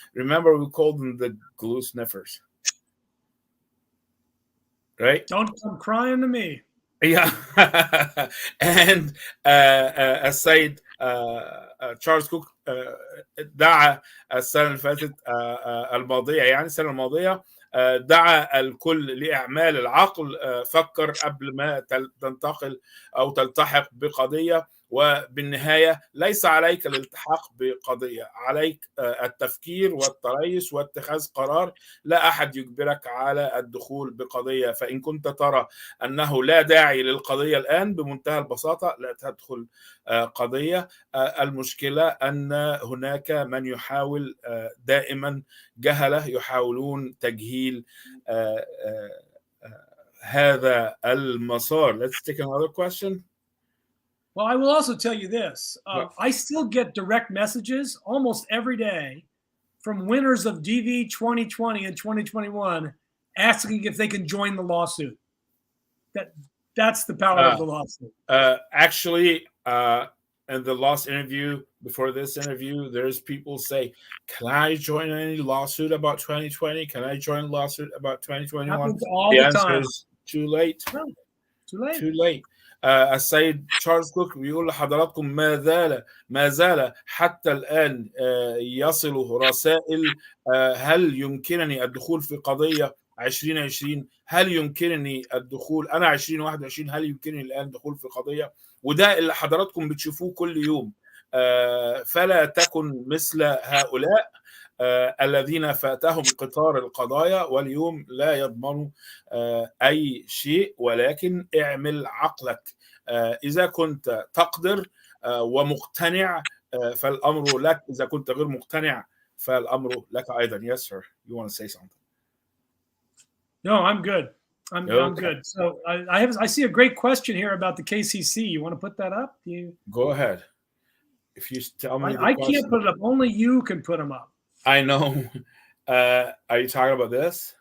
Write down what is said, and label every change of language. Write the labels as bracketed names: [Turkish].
[English] Remember, we called them the glue sniffers, right? Don't come crying to me. Yeah. [Arabic] And السيد تشارلز كوك دعا السنة اللي فاتت الماضية، السنة الماضية دعا الكل لإعمال العقل. فكر قبل ما تنتقل أو تلتحق بقضية، وبالنهاية ليس عليك الالتحاق بقضية، عليك التفكير والتريث واتخاذ قرار. لا أحد يجبرك على الدخول بقضية. فإن كنت ترى أنه لا داعي للقضية الآن، بمنتهى البساطة لا تدخل قضية. المشكلة أن هناك من يحاول دائما، جهلة يحاولون تجهيل هذا المسار. [English] Let's take another question. Well, I will also tell you this. I still get direct messages almost every day from winners of DV 2020 and 2021 asking if they can join the lawsuit. That's the power of the lawsuit. Actually, in the last interview, before this interview, there's people say, "Can I join any lawsuit about 2020? Can I join a lawsuit about 2021?" Happens all The the answer time. is too late. No, too late. Too late. [Arabic] السيد تشارلز كوك بيقول لحضراتكم ما زال حتى الآن يصل رسائل: هل يمكنني الدخول في قضية 2020؟ هل يمكنني الدخول أنا 2021؟ هل يمكنني الآن الدخول في قضية؟ وده اللي حضراتكم بتشوفوه كل يوم. فلا تكن مثل هؤلاء الذين فاتهم قطار القضايا واليوم لا يضمنوا أي شيء، ولكن اعمل عقلك. إذا كنت تقدر ومقتنع فالأمر لك، إذا كنت غير مقتنع فالأمر لك أيضا. [English] Yes, sir. You want to say something? No, I'm good. I'm good. So I see a great question here about the KCC. You want to put that up? Go ahead. If you tell me I can't put it up. Only you can put them up. I know. Are you talking about this?